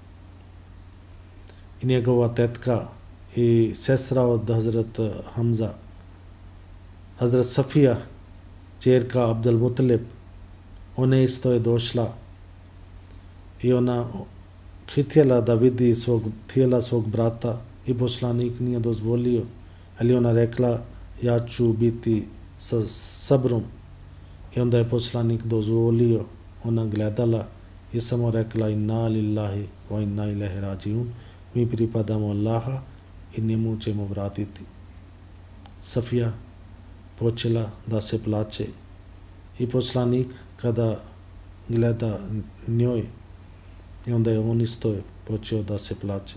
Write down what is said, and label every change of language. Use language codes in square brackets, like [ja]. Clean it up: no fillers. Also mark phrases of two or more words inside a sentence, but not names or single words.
[bs] I njegova tetka i sestra od Hazrat Hamza, Hazrat Safija, čerka Abdul Mutalib, ona isto je došla i ona htjela da vidi tijela svog brata i poslanik nije dozvolio, ali ona rekla, ja ću biti sa sabrom. I onda je poslanik dozvolio, ona gledala i samo rekla, [ar] إنا لله وإنا إليه راجعون, [bs] mi pripadamo Allaha i njemu ćemo vratiti. Safija počela da se plače i poslanik kada gleda njoj, i onda je on isto počeo da se plače.